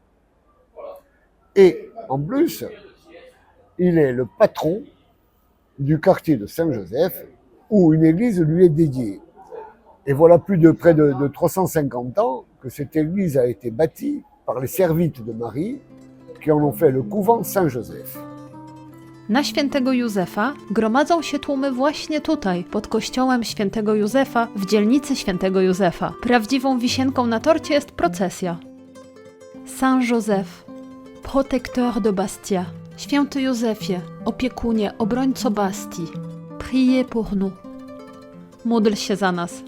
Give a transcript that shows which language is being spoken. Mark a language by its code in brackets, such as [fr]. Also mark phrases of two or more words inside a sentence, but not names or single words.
[fr] Et en plus, il est le patron du quartier de Saint-Joseph, où une église lui est dédiée. Et voilà près de 350 ans que cette église a été bâtie par les servites de Marie, qui en ont fait le couvent Saint-Joseph. [pl] Na Świętego Józefa gromadzą się tłumy właśnie tutaj, pod kościołem Świętego Józefa, w dzielnicy Świętego Józefa. Prawdziwą wisienką na torcie jest procesja. [fr] Saint-Joseph, protecteur de Bastia. [pl] Święty Józefie, opiekunie, obrońco Bastii, [fr] priez pour nous. [pl] Módl się za nas.